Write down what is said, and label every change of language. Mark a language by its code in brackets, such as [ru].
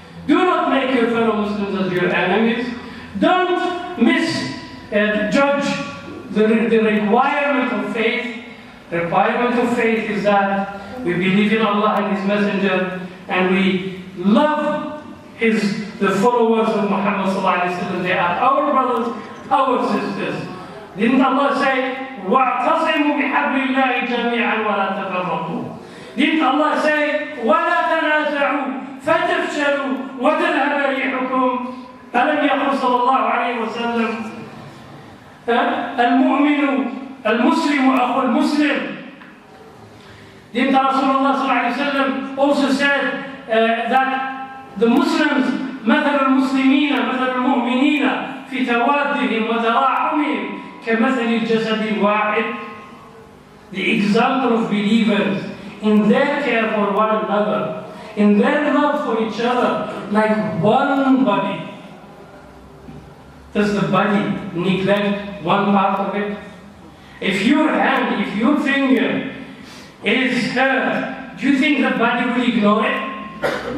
[en] Do not make your fellow Muslims as your enemies. Don't misjudge the requirement of faith. Requirement of faith is that we believe in Allah and His Messenger, and we love the followers of Muhammad [ar] sallallahu alaihi wasallam. [en] They are our brothers, our sisters. Didn't Allah say, [ar] وَاعْتَصِمُوا بِحَبْلِ اللَّهِ جَمِيعًا وَلَا تَفَرَّقُوا? [en] Didn't Allah say, [ar] وَلَا تَنَازَعُوا فَتَفْشَلُوا وَتَذْهَبَ رِيحُكُمْ? ألم يقل صلى الله عليه وسلم المؤمن المسلم أخو المسلم? [en] Didn't Rasulullah [ar] صلى الله عليه وسلم [en] also said that the Muslims [ar] مثل المسلمين مثل المؤمنين في توادهم وتراحمهم كمثل الجسد الواحد? [en] The example of believers in their care for one another, in their love for each other, like one body. Does the body neglect one part of it? If your hand, if your finger is hurt, do you think the body will ignore it?